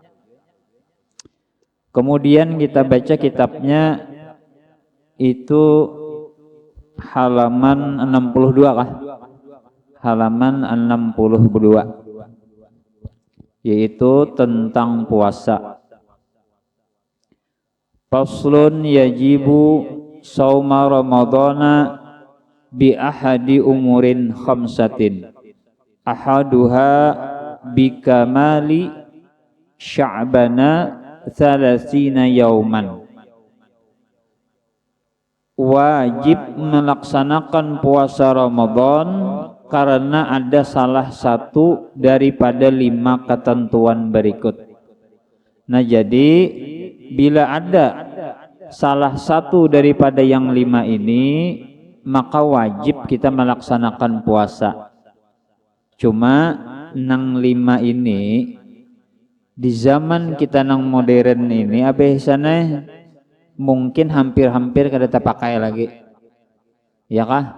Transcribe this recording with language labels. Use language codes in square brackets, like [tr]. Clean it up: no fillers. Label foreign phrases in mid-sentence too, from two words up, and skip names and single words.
[bjn] Kemudian kita baca kitabnya itu halaman 62 kah? [id] Halaman 62, yaitu tentang puasa. [ar] فصل يجب صوم رمضان بأحد أمور خمسة أحدها بكمال شعبان 30 يوما. [id] Wajib melaksanakan puasa Ramadan karena ada salah satu daripada 5 ketentuan berikut. Nah jadi bila ada salah satu daripada yang 5 ini, maka wajib kita melaksanakan puasa. [bjn] Cuma nang 5 ini di zaman kita nang modern ini abisana mungkin hampir-hampir kada terpakai lagi. Ya kah?